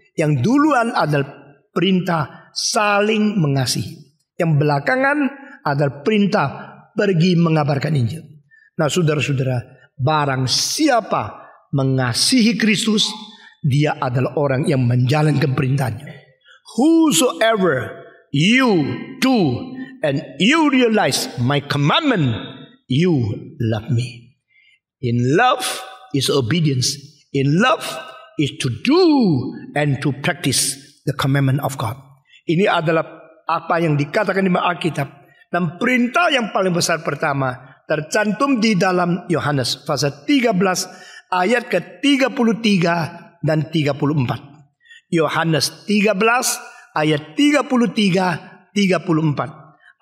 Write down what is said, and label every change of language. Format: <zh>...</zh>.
<id>Yang duluan adalah perintah saling mengasihi. Yang belakangan adalah perintah pergi mengabarkan Injil. Nah, saudara-saudara, barang siapa mengasihi Kristus, dia adalah orang yang menjalankan perintahnya.</id> <en>Whosoever you do and you realize my commandment, you love me. In love is obedience. In love is to do and to practice the commandment of God.</en> <id>Ini adalah apa yang dikatakan di Alkitab. Dan perintah yang paling besar pertama tercantum di dalam Yohanes pasal 13 ayat ke-33 dan 34. Yohanes 13 ayat 33, 34.</id>